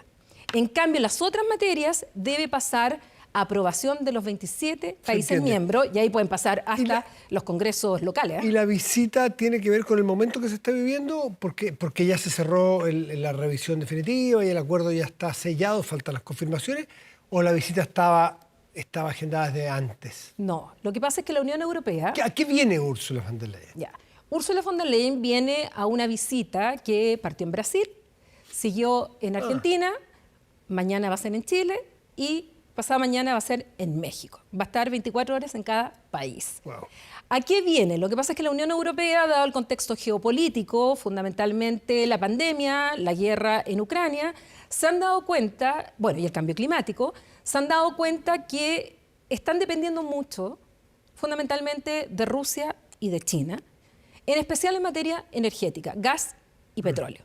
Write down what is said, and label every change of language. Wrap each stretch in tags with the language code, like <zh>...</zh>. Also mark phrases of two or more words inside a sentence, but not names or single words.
<es>En cambio, las otras materias debe pasar a aprobación de los 27 países miembros y ahí pueden pasar hasta los congresos locales. ¿Y la visita tiene que ver con el momento que se está viviendo? Porque ya se cerró la revisión definitiva y el acuerdo ya está sellado, faltan las confirmaciones, ¿o la visita estaba agendada desde antes? No, lo que pasa es que la Unión Europea... ¿A qué viene Ursula von der Leyen? Ya. Ursula von der Leyen viene a una visita que partió en Brasil, siguió en Argentina, mañana va a ser en Chile y pasado mañana va a ser en México. Va a estar 24 horas en cada país. Wow. ¿A qué viene? Lo que pasa es que la Unión Europea, dado el contexto geopolítico, fundamentalmente la pandemia, la guerra en Ucrania, se han dado cuenta, bueno, y el cambio climático, se han dado cuenta que están dependiendo mucho, fundamentalmente, de Rusia y de China, en especial en materia energética, gas y petróleo.</es>